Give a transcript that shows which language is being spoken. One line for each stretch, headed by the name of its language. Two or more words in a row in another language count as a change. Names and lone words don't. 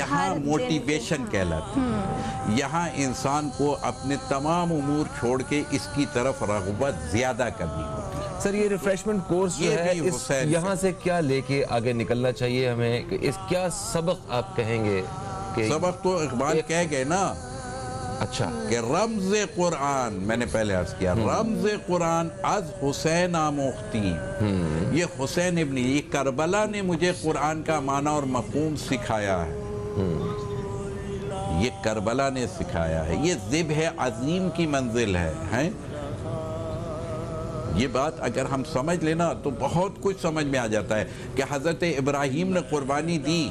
Urdu: یہاں موٹیویشن کہلاتی ہے. یہاں انسان کو اپنے تمام امور چھوڑ کے اس کی طرف رغبت زیادہ کرنی ہوتی ہے. سر یہ ریفریشمنٹ کورس جو یہ ہے بھی حسین یہاں سے کیا لے کے آگے نکلنا چاہیے ہمیں, کہ اس کیا سبق آپ کہیں گے؟ کہ سبق تو اقبال کہہ گئے نا اچھا کہ رمز قرآن, میں نے پہلے عرض کیا
Persian: رمز قرآن از حسین آموختی.
Urdu: یہ حسین ابن یہ کربلا نے مجھے قرآن کا معنی اور مفہوم سکھایا ہے. یہ کربلا نے سکھایا ہے. یہ ذبح عظیم کی منزل ہے. یہ بات اگر ہم سمجھ لینا تو بہت کچھ سمجھ میں آ جاتا ہے کہ حضرت ابراہیم نے قربانی دی.